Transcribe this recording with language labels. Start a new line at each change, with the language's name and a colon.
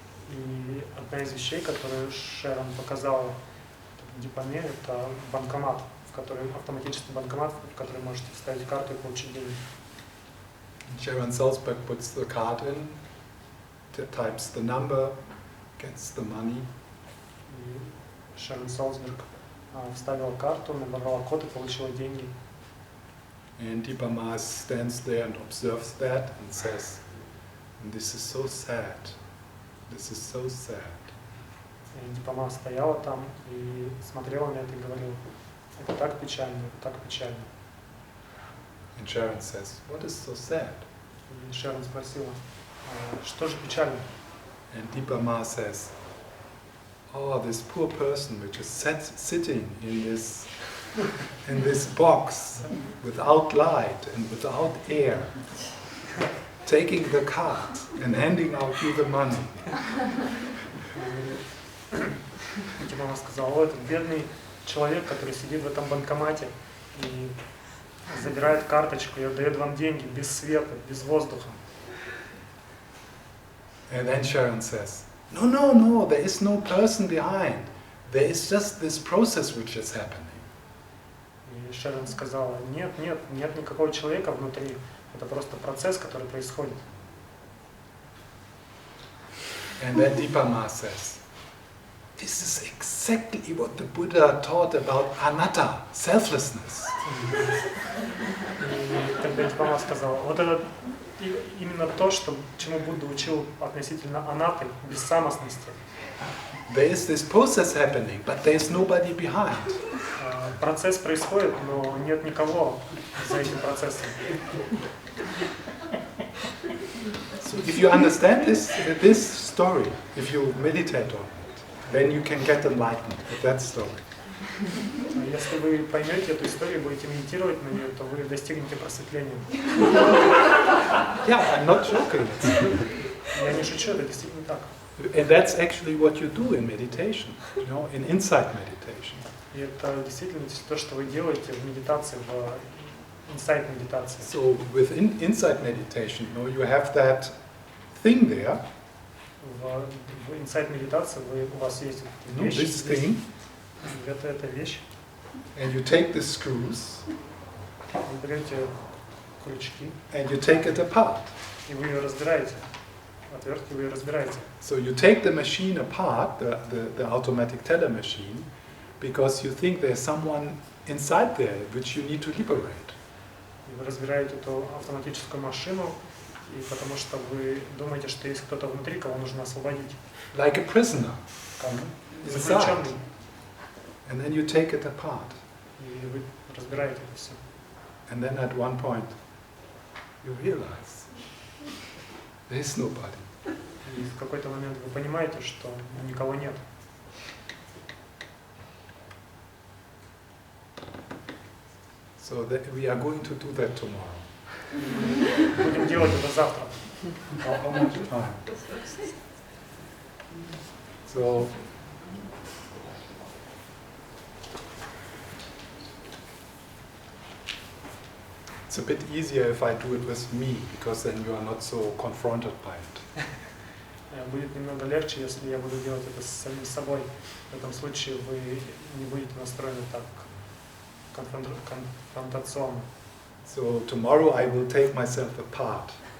Russian: И одна из вещей, которую Шерон показала Дипаме, это банкомат, автоматический банкомат, в который можете вставить карту и получить деньги.
English: Sharon Salzberg puts the card in, types the number, gets the money.
Russian: И Шерон Салцберг вставила карту, набрала код и получила деньги.
English: And Dipa Ma stands there and observes that and says, "This is so sad. This is so sad."
Russian: И Дипама стояла там и смотрела на это и говорила: это так печально, это так печально.
English: And Sharon says, "What is so sad?"
Russian: И Шерон спросила: что же печально?
English: And Dipa Ma says, "Oh, this poor person which is sitting in this box without light and without air, taking the card and handing out you the money."
Russian: Дипама сказала: о, этот бедный человек, который сидит в этом банкомате и забирает карточку и отдает вам деньги без света, без воздуха.
English: And then Sharon says, No, there is no person behind. There is just this process which is happening.
Russian: И Шерон сказала: нет никакого человека внутри, это просто процесс, который происходит.
English: And then Dipa Ma says, this is exactly what the Buddha taught about anatta, selflessness.
Russian: И тогда Дипама сказала: вот это именно то, чему Будда учил относительно анаты, бессамостности.
English: There is this process happening, but there is nobody behind.
Russian: Процесс происходит, но нет никого за этим процессом.
English: So if you understand this story, if you meditate on it, then you can get enlightened with that story.
Russian: Если вы поймете эту историю, будете медитировать на нее, то вы достигнете просветления.
English: Yeah, I'm not joking.
Russian: Я не шучу, это действительно так.
English: And that's actually what you do in meditation, in insight meditation.
Russian: И это действительно то, что вы делаете в медитации, в инсайт-медитации.
English: So with insight meditation, you have that thing there.
Russian: В инсайт-медитации у вас есть вещь,
English: This thing.
Russian: Это вещь.
English: And you take the screws.
Russian: Вы берете крючки.
English: And you take it apart.
Russian: И вы ее разбираете. Отвертки вы ее разбираете.
English: So you take the machine apart, the automatic teller machine, because you think there's someone inside there which you need to liberate.
Russian: И вы разбираете эту автоматическую машину, и потому что вы думаете, что есть кто-то внутри, кого нужно освободить.
English: Like a prisoner.
Russian: Как
English: Inside.
Russian: заключенный.
English: And then you take it apart.
Russian: И вы разбираете это все.
English: And then at one point, you realize there is nobody.
Russian: И в какой-то момент вы понимаете, что никого нет.
English: So we are going to do that tomorrow.
Russian: Будем делать это завтра.
English: How much time? It's a bit easier if I do it with me, because then you are not so confronted by it.
Russian: Будет немного легче, если я буду делать это с самим собой. В этом случае вы не будете настроены так конфронтационно.
English: So tomorrow I will take myself apart.